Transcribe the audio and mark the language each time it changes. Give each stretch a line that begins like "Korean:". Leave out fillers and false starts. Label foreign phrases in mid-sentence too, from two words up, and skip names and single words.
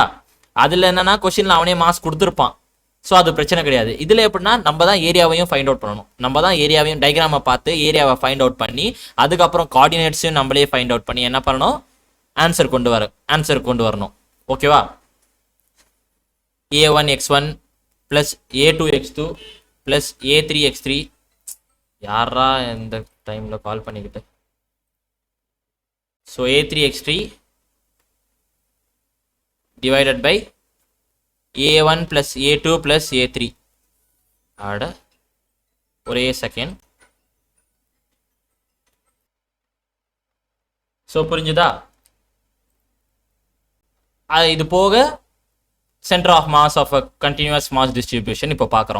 Tamil: அதில் என்னன்னா கொஸ்டின்ல அவனே மாஸ் கொடுத்துருப்பான், ஸோ அது பிரச்சனை கிடையாது. இதில் எப்படின்னா நம்ம தான் ஏரியாவையும்
English: find out
Tamil: பண்ணணும். நம்ம தான் ஏரியாவையும் டயக்ராமை பார்த்து ஏரியாவை
English: find out
Tamil: பண்ணி அதுக்கப்புறம் கோஆர்டினேட்ஸையும் நம்மளே
English: find out
Tamil: பண்ணி என்ன பண்ணணும்? ஆன்சர் கொண்டு வரணும். ஓகேவா?
English: a1 x1 plus a2 x2 plus a3 x3.
Tamil: யாரா இந்த டைமில் கால் பண்ணிக்கிட்டு?
English: ஸோ a3 x3 divided by a1 plus a2 plus a3.
Tamil: ஒரே செகண்ட். ஸோ புரிஞ்சுதா? இது போக
English: center of mass of a continuous mass distribution
Tamil: இப்போ பார்க்குறோம்.